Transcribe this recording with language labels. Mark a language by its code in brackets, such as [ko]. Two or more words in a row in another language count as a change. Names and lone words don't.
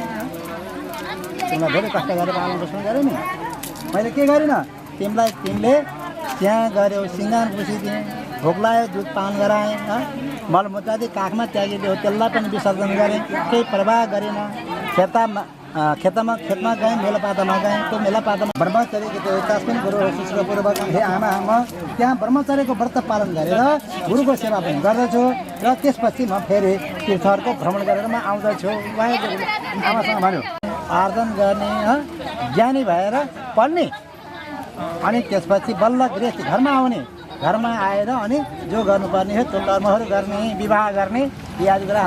[ne] तिमीलाई धेरै कष्ट गरेर पालन पोषण गरेँ नि। मैले के गरिनँ तिमीले त्यहाँ गऱ्यो सिँगार पुसिदिएँ, भोक लाग्यो दुध पान गराएँ, मलमूत्रादि काखमा त्यागिदियो त्यसलाई पनि विसर्जन गरेँ। केही प्रवाह गरेन। खेतमा गएँ, मेलापातामा गएँ। त्यो मेलापातामा ब्रह्मचर्यको त्यो तस्मिन् गुरु शिष्यपूर्वक हे आमा म त्यहाँ ब्रह्मचर्यको व्रत पालन गरेर गुरुको सेवा पनि गर्दछु र त्यसपछि म फेरि तीर्थहरूको भ्रमण गरेर म आउँदछु। आमासँग भन्यो आर्जन गर्ने ज्ञानी भएर पढ्ने अनि त्यसपछि बल्ल गृहस्थ घरमा आउने, घरमा आएर अनि जो गर्नुपर्ने हो त्यो कर्महरू गर्ने, विवाह गर्ने इत्यादि कुरा।